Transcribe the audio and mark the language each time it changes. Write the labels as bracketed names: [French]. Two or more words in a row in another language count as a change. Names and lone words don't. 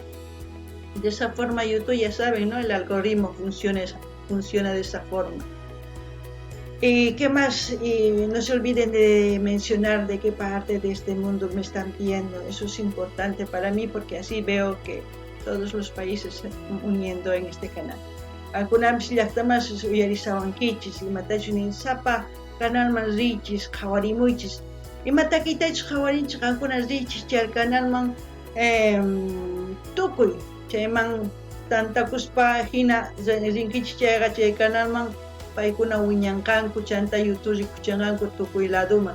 [Spanish] De esa forma YouTube, ya saben, ¿no? El algoritmo funciona de esa forma. ¿Y qué más? Y no se olviden de mencionar de qué parte de este mundo me están viendo. Eso es importante para mí, porque así veo que todos los países se están uniendo en este canal. [Quechua] Algunas llaqtamas uyarisawankichis, imatachun sapa canal man riches, qhawarimuchis. Imatakitachus qhawarinchis qankunas riches chay canal man tukuy. Chayman tantakuspa hina rinkichis chayqa chay canal man paykuna wiñanqanku, chanta YouTube rikuchanqanku tukuy ladoman.